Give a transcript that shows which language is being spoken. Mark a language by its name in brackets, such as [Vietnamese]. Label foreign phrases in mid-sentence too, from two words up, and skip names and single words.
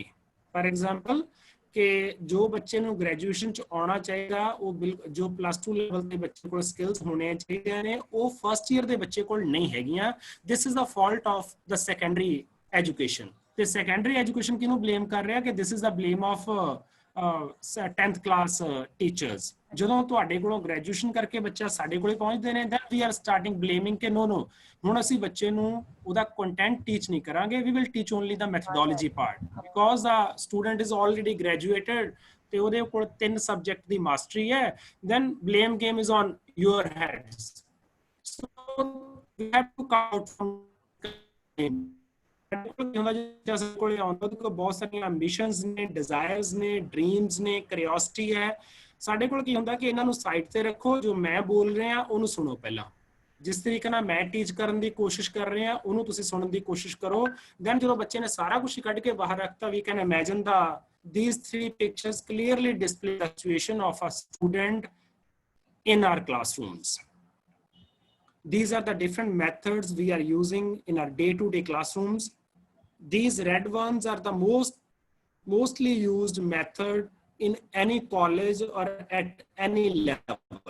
[English] for example [Punjabi] ਕਿ ਜੋ ਬੱਚੇ ਨੂੰ ਗ੍ਰੈਜੂਏਸ਼ਨ ਚ ਆਉਣਾ ਚਾਹੀਦਾ, ਉਹ ਜੋ +2 ਲੈਵਲ ਦੇ ਬੱਚੇ ਕੋਲ ਸਕਿੱਲਸ ਹੋਣੇ ਚਾਹੀਦੇ ਨੇ, ਉਹ [English] first year [Punjabi] ਦੇ ਬੱਚੇ ਕੋਲ ਨਹੀਂ ਹੈਗੀਆਂ. [English] This is the fault of the secondary education. [Punjabi] ਤੇ [English] secondary education [Punjabi] ਕਿਹਨੂੰ ਬਲੇਮ ਕਰ ਰਿਹਾ ਕਿ [English] this is the blame of 10th class teachers. [Punjabi] ਜਦੋਂ ਤੁਹਾਡੇ ਕੋਲੋਂ ਗ੍ਰੈਜੂਏਸ਼ਨ ਕਰਕੇ ਬੱਚਾ ਸਾਡੇ ਕੋਲੇ ਪਹੁੰਚਦੇ ਨੇ, [English] then we are starting blaming [Punjabi] ਕਿ no ਹੁਣ ਅਸੀਂ ਬੱਚੇ ਨੂੰ ਉਹਦਾ ਕੰਟੈਂਟ ਟੀਚ ਨਹੀਂ ਕਰਾਂਗੇ, [English] we will teach only the methodology part because the student is already graduated [Punjabi] ਤੇ ਉਹਦੇ ਕੋਲ 3 ਸਬਜੈਕਟ ਦੀ ਮਾਸਟਰੀ ਹੈ, [English] then blame game is on your heads. So we have to come out from [Punjabi] ਕੋਲੇ ਆਉਂਦਾ ਉਹਦੇ ਬਹੁਤ ਸਾਰੀਆਂ ਐਂਬੀਸ਼ਨਸ ਨੇ, ਡਿਜ਼ਾਇਰਸ ਨੇ, ਡ੍ਰੀਮਸ ਨੇ, ਕਰਿਓਸਿਟੀ ਹੈ. ਸਾਡੇ ਕੋਲ ਕੀ ਹੁੰਦਾ ਕਿ ਇਹਨਾਂ ਨੂੰ ਸਾਈਡ ਤੇ ਰੱਖੋ, ਜੋ ਮੈਂ ਬੋਲ ਰਿਹਾ ਉਹਨੂੰ ਸੁਣੋ ਪਹਿਲਾਂ. ਜਿਸ ਤਰੀਕੇ ਨਾਲ ਮੈਂ ਟੀਚ ਕਰਨ ਦੀ ਕੋਸ਼ਿਸ਼ ਕਰ ਰਿਹਾ ਉਹਨੂੰ ਤੁਸੀਂ ਸੁਣਨ ਦੀ ਕੋਸ਼ਿਸ਼ ਕਰੋ. [English] ਦੈਨ [Punjabi] ਜਦੋਂ ਬੱਚੇ ਨੇ ਸਾਰਾ ਕੁਝ ਕੱਢ ਕੇ ਬਾਹਰ ਰੱਖਤਾ, [English] we can imagine these 3 pictures clearly display the situation of a student in our classrooms. These are the different methods we are using in our day-to-day classrooms. These red ones are the mostly used method in any college or at any level.